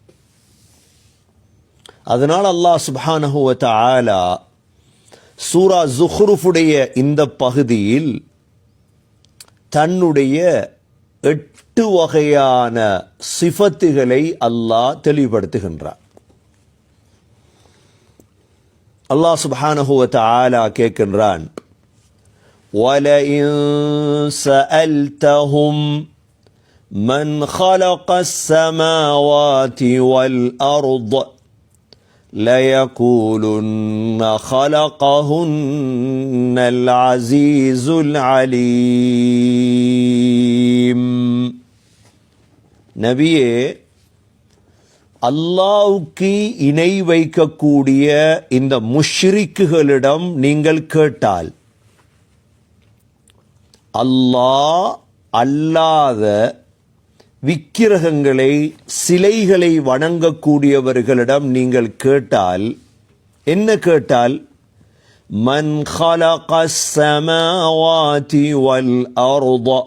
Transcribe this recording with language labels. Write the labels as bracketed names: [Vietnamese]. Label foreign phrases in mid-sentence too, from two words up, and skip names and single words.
[Tamil] அதனால் [Arabic] الله سبحانه وتعالى [Tamil] சூரா ஜுஹ்ருஃபுடைய இந்த பகுதியில் தன்னுடைய 8 வகையான சிஃபத்துகளை அல்லாஹ் தெளிவுபடுத்துகின்றார். [Arabic] الله سبحانه وتعالى [Tamil] கேட்கின்றான், [Arabic] وَلَئِن سَأَلْتَهُمْ مَنْ خَلَقَ السَّمَاوَاتِ وَالْأَرْضَ لَيَقُولُنَّ خَلَقَهُنَّ الْعَزِيزُ الْعَلِيمُ. [Tamil] நபியே, அல்லாஹ்வுக்கு இணை வைக்கக்கூடிய இந்த முஷ்ரிக்குகளிடம் நீங்கள் கேட்டால், அல்லாஹ் அல்லாத விக்கிரகங்களை, சிலைகளை வணங்கக்கூடியவர்களிடம் நீங்கள் கேட்டால், என்ன கேட்டால், [Arabic] من خلق السماوات والأرض,